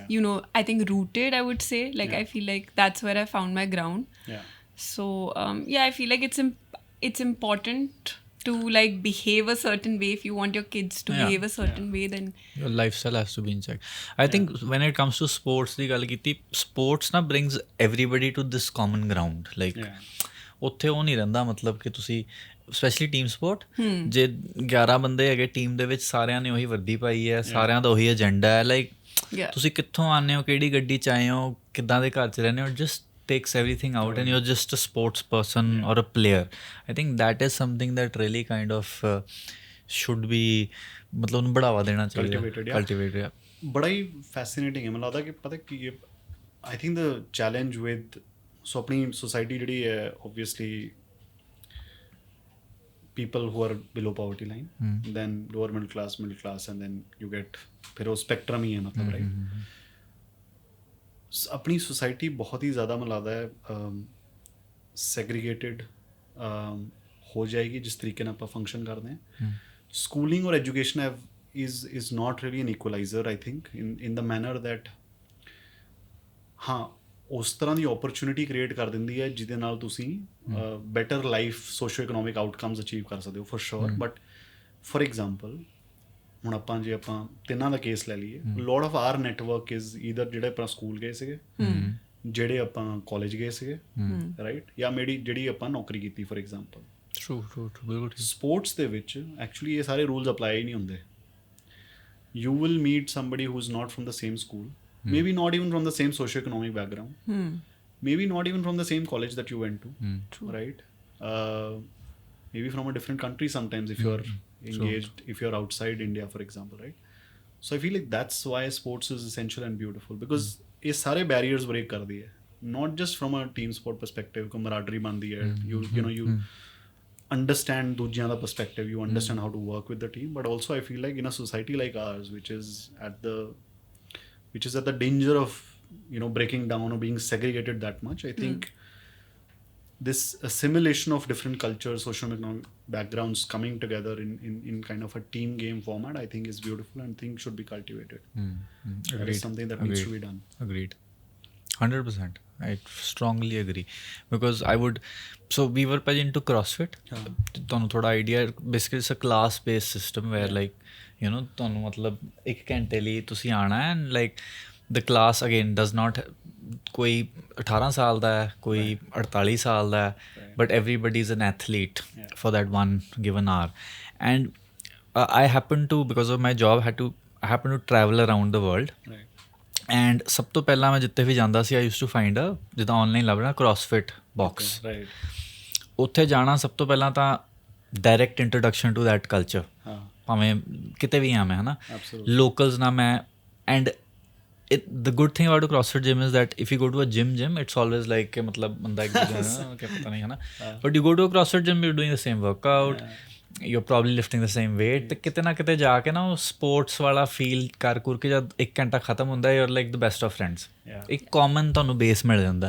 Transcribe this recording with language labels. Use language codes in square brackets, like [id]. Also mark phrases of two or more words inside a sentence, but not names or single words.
[en] you know, I think rooted, I would say. Like Yeah. I feel like that's where I found my ground. Yeah. So I feel like it's important to like behave a certain way. If you want your kids to Yeah. behave a certain way, then Your lifestyle has to be in check. I think when it comes to sports [pa] ਦੀ ਗੱਲ ਕੀਤੀ, [en] sports ਨਾ brings everybody to this common ground. Like Yeah. [pa] ਉੱਥੇ ਉਹ ਨਹੀਂ ਰਹਿੰਦਾ ਮਤਲਬ ਕਿ ਤੁਸੀਂ [en] specially team sport [pa] ਜੇ 11 ਬੰਦੇ ਹੈਗੇ ਟੀਮ ਦੇ ਵਿੱਚ ਸਾਰਿਆਂ ਨੇ ਉਹੀ ਵਰਦੀ ਪਾਈ ਹੈ, ਸਾਰਿਆਂ ਦਾ ਉਹੀ ਏਜੰਡਾ ਹੈ, ਲਾਈਕ [en] yeah. [pa] ਤੁਸੀਂ ਕਿੱਥੋਂ ਆਉਂਦੇ ਹੋ, ਕਿਹੜੀ ਗੱਡੀ 'ਚ ਆਏ ਹੋ, ਕਿੱਦਾਂ ਦੇ ਘਰ 'ਚ ਰਹਿੰਦੇ ਹੋ, [en] just takes everything out and you're just a sports person or a player. I think that is something that really kind of should be [pa] ਮਤਲਬ ਉਹਨੂੰ ਬੜਾਵਾ ਦੇਣਾ ਚਾਹੀਦਾ. [en] Cultivated, yeah. [pa] ਬੜਾ ਹੀ ਫੈਸੀਨੇਟਿੰਗ ਹੈ. ਮੈਨੂੰ ਲੱਗਦਾ ਕਿ ਪਤਾ ਕੀ ਹੈ, [en] I think the challenge with so [pa] ਆਪਣੀ ਸੋਸਾਇਟੀ ਜਿਹੜੀ ਹੈ [en] obviously people who are below poverty line, then lower middle class and then you get [pa] ਫਿਰ ਉਹ ਸਪੈਕਟਰਮ ਹੀ ਹੈ ਮਤਲਬ ਰਾਈਟ. ਆਪਣੀ ਸੋਸਾਇਟੀ ਬਹੁਤ ਹੀ ਜ਼ਿਆਦਾ ਮੈਨੂੰ ਲੱਗਦਾ ਹੈ ਸੈਗਰੀਗੇਟਿਡ ਹੋ ਜਾਏਗੀ ਜਿਸ ਤਰੀਕੇ ਨਾਲ ਆਪਾਂ ਫੰਕਸ਼ਨ ਕਰਦੇ ਹਾਂ. [en] schooling or education is not really an equalizer, I think, in the manner that [pa] ਹਾਂ ਉਸ ਤਰ੍ਹਾਂ ਦੀ [en] opportunity create [pa] ਕਰ ਦਿੰਦੀ ਹੈ ਜਿਹਦੇ ਨਾਲ ਤੁਸੀਂ [en] better life socio economic outcomes achieve [pa] ਕਰ ਸਕਦੇ ਹੋ [en] for sure. but for example [pa] ਹੁਣ ਆਪਾਂ ਜੇ ਆਪਾਂ ਤਿੰਨਾਂ ਦਾ ਕੇਸ ਲੈ ਲਈਏ, [en] lot of our network is either [pa] ਜਿਹੜੇ ਆਪਾਂ ਸਕੂਲ ਗਏ ਸੀਗੇ, ਜਿਹੜੇ ਆਪਾਂ ਕਾਲਜ ਗਏ ਸੀਗੇ, ਰਾਈਟ, ਜਾਂ ਜਿਹੜੀ ਆਪਾਂ ਨੌਕਰੀ ਕੀਤੀ [en] for example. [pa] True, ਬਿਲਕੁਲ ਠੀਕ. ਸਪੋਰਟਸ ਦੇ ਵਿੱਚ ਐਕਚੁਅਲੀ ਇਹ ਸਾਰੇ [en] rules apply [pa] ਹੀ ਨਹੀਂ ਹੁੰਦੇ. [en] You will meet somebody who's not from the same school, maybe not even from the same socio-economic background, maybe not even from the same college that you went to, right? Maybe from a different country sometimes if you're engaged, if you're outside India, for example, right? So I feel like that's why sports is essential and beautiful, because [hi] ये सारे [en] barriers break [hi] कर दिए, [en] not just from a team sport perspective, [hi] camaraderie बनती है, [en] you know you understand [pa] ਦੂਜਿਆਂ ਦਾ [en] perspective, you understand how to work with the team, but also I feel like in a society like ours which is at the danger of, you know, breaking down or being segregated that much, I think this assimilation of different cultures, socio-economic backgrounds coming together in kind of a team game format, I think is beautiful and think should be cultivated. That is something that needs to be done. Agreed. 100%. I strongly agree. Because I would... So we were put into CrossFit. [pa] ਤੁਹਾਨੂੰ ਥੋੜਾ ਆਈਡੀਆ, [en] basically it's a class based system where like, you know, [pa] ਤੁਹਾਨੂੰ ਮਤਲਬ 1 ਘੰਟੇ ਲਈ ਤੁਸੀਂ ਆਣਾ ਹੈ [en] and like the class again does not, [pa] ਕੋਈ 18 ਸਾਲ ਦਾ ਹੈ, ਕੋਈ 48 ਸਾਲ ਦਾ ਹੈ, [en] but everybody is an athlete for that one given hour. And I happen to, because of my job, I happen to travel around the world. Right. [pa] ਐਂਡ ਸਭ ਤੋਂ ਪਹਿਲਾਂ ਮੈਂ ਜਿੱਥੇ ਵੀ ਜਾਂਦਾ ਸੀ [en] I use to find [pa] ਜਿੱਦਾਂ ਆਨਲਾਈਨ ਲੱਭਣਾ CrossFit ਬਾਕਸ, ਰਾਈਟ, ਉੱਥੇ ਜਾਣਾ ਸਭ ਤੋਂ ਪਹਿਲਾਂ ਤਾਂ [en] direct introduction to that culture, [pa] ਹਾਂ, ਭਾਵੇਂ ਕਿਤੇ ਵੀ ਆ ਮੈਂ, ਹੈ ਨਾ, ਐਬਸੋਲੂਟਲੀ, ਲੋਕਲਸ ਨਾਲ ਮੈਂ, [en] ਐਂਡ the good thing about a CrossFit gym is that if you go to a gym it's always like [hi] कि मतलब बंदा एक दूसरे क्या पता नहीं, है ना, [en] but you go to a CrossFit gym you're doing the same workout, you're probably lifting the same weight, [pa] ਤੇ ਕਿਤੇ ਨਾ ਕਿਤੇ ਜਾ ਕੇ ਨਾ ਉਹ ਸਪੋਰਟਸ ਵਾਲਾ ਫੀਲ ਕਰ ਕੇ ਜਦ 1 ਘੰਟਾ ਖਤਮ ਹੁੰਦਾ [en] you're like the best of friends, [pa] ਇੱਕ ਕਾਮਨ ਤੁਹਾਨੂੰ ਬੇਸ ਮਿਲ ਜਾਂਦਾ.